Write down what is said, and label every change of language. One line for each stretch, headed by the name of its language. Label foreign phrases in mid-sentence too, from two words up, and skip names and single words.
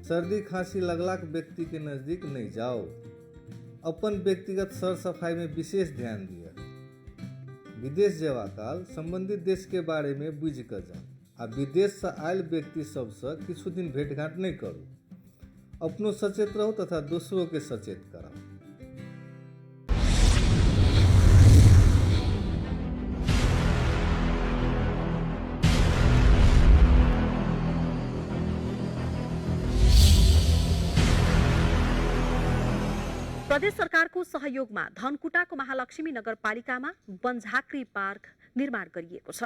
Maithili: सर्दी खांसी लगलाक व्यक्ति के नजदीक नहीं जाओ। अपन व्यक्तिगत सर सफाई में विशेष ध्यान दिअ। विदेश जेबा काल संबंधित देश के बारे में बुझि कऽ जाउ आ विदेश से आयल व्यक्ति सबसँ किछु दिन भेंटघाट नहीं करू। अपनो सचेत रहू तथा दोसरों के सचेत कराऊ।
Nepali: प्रदेश सरकारको सहयोगमा धनकुटाको महालक्ष्मी नगरपालिकामा बनझाँक्री पार्क निर्माण गरिएको छ।